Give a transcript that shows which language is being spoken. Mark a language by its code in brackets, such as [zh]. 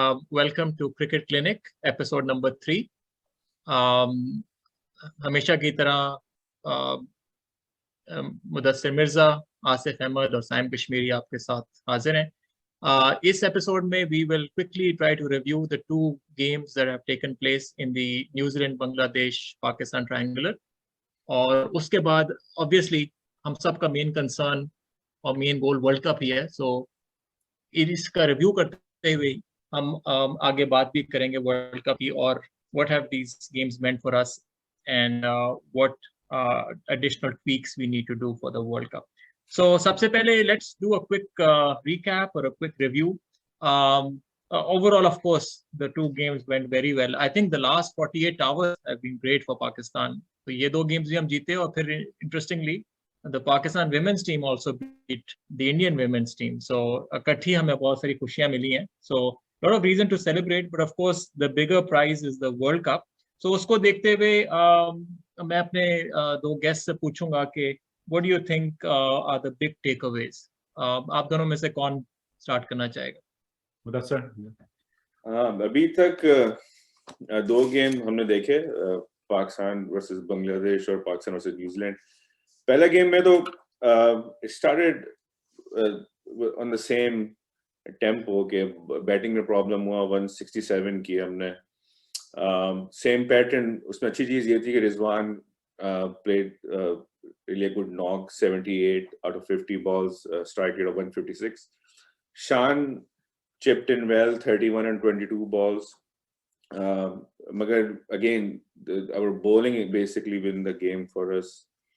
[en] Welcome to Cricket Clinic, episode number 3. [hi] हमेशा की तरह मुदस्सिर मिर्जा, आसिफ अहमद और साइम कश्मीरी आपके साथ हाजिर हैं। इस एपिसोड में [en] we will quickly try to review the two games that have taken place in the New Zealand Bangladesh Pakistan triangular, [hi] और उसके बाद [en] obviously [hi] हम सबका मेन कंसर्न और मेन गोल वर्ल्ड कप ही है, [en] so [hi] इसका रिव्यू करते हुए हम आगे बात भी करेंगे वर्ल्ड कप की, [en] और what have these games meant for us and what additional tweaks we need to do for the World Cup. So [hi] सबसे पहले [en] let's do a quick recap or a quick review. Overall, of course, the two games went very well. I think the last 48 hours have been great for Pakistan. [hi] तो ये दो [en] games [hi] भी हम जीते, और फिर [en] interestingly the Pakistan women's team also beat the Indian women's team. [hi] So इकट्ठी हमें बहुत सारी खुशियां मिली हैं. [en] So a lot of reason to celebrate, but of course the bigger prize is the World Cup. [hi] So उसको देखते हुए मैं अपने दो गेस्ट से पूछूंगा कि [en] what do you think are the big takeaways? [hi] आप दोनों में से कौन स्टार्ट करना चाहेगा? मुदस्सिर। अभी तक दो गेम हमने देखे, पाकिस्तान वर्सेस बांग्लादेश और पाकिस्तान वर्सेस न्यूजीलैंड. पहला गेम में तो [en] it started on the same tempo [hi] के बैटिंग में प्रॉब्लम हुआ, 167 की हमने. Same pattern. उसमें अच्छी चीज ये थी कि [en] Rizwan played really a good knock, 78 out of 50 balls, strike rate of 156. Shan chipped in well, 31 and 22 balls. Magar again, our bowling basically win the game for us.